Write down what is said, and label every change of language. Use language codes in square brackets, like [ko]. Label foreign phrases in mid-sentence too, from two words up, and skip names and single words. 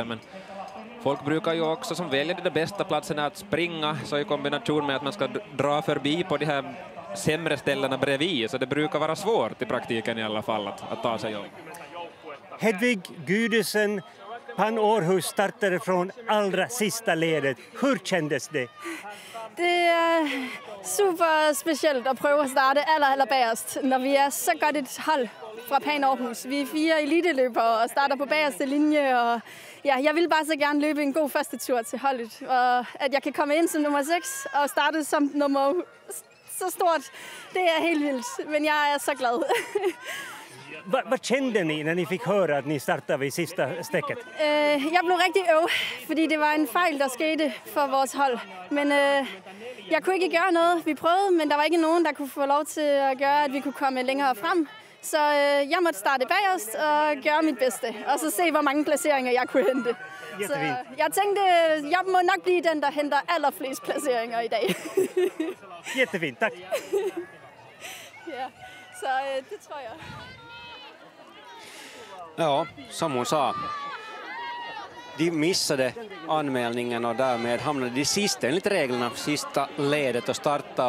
[sv] Men folk brukar ju också som välja de bästa platserna att springa, så i kombination med att man ska dra förbi på de här sämre ställena bredvid, så det brukar vara svårt i praktiken i alla fall att ta sig om. Hedvig Gudesen, Pan Århus startade från allra sista ledet. Hur kändes det? [da] Det er super specielt at prøve at starte allerbagerst, når vi er så godt et hold fra Pan Århus. Vi er 4 eliteløbere og starter på bagerste linje, og ja, jeg vil bare så gerne løbe en god første tur til holdet. Og at jeg kan komme ind som nummer 6 og starte som nummer så stort, det er helt vildt, men jeg er så glad. [sv] Vad kände ni när ni fick höra att ni startade vid sista stäcket? [da] Jeg blev rigtig fordi det var en fejl, der skete for vores hold. Men jeg kunne ikke gøre noget. Vi prøvede, men der var ikke nogen, der kunne få lov til at gøre, at vi kunne komme længere frem. Så jeg måtte starte bagerst og gøre mit bedste, og så se, hvor mange placeringer jeg kunne hente. Så jeg tænkte, jeg må nok blive den, der henter allerflest placeringer i dag. [sv] Jättefint, tack. Ja, så det tror jag. Ja, som hon sa, de missade anmälningen och därmed hamnade de sista enligt reglerna, sista ledet och starta.